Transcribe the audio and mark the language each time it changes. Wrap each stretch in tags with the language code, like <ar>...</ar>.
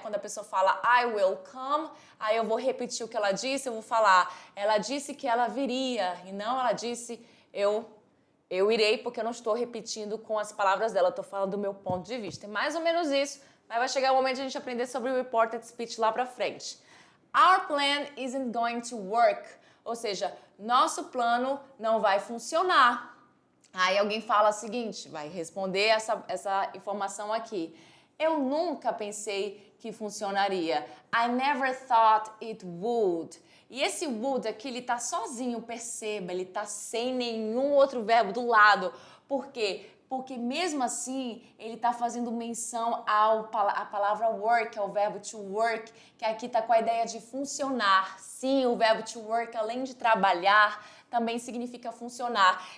<pt>Quando a pessoa fala</pt> <en>I will come,</en> <pt>aí eu vou repetir o que ela disse, eu vou falar, ela disse que ela viria, e não ela disse eu irei, porque eu não estou repetindo com as palavras dela, eu estou falando do meu ponto de vista. É mais ou menos isso, mas vai chegar o momento de a gente aprender sobre o reported speech lá pra frente.</pt> <en>Our plan isn't going to work,</en> <pt>ou seja, nosso plano não vai funcionar. Aí alguém fala o seguinte, vai responder essa informação aqui. Eu nunca pensei que funcionaria.</pt> <en>I never thought it would.</en> <pt>E esse would aqui, ele tá sozinho, perceba, ele tá sem nenhum outro verbo do lado. Por quê? Porque mesmo assim, ele tá fazendo menção à palavra work, ao verbo to work, que aqui tá com a ideia de funcionar. Sim, o verbo to work, além de trabalhar, também significa funcionar.</pt>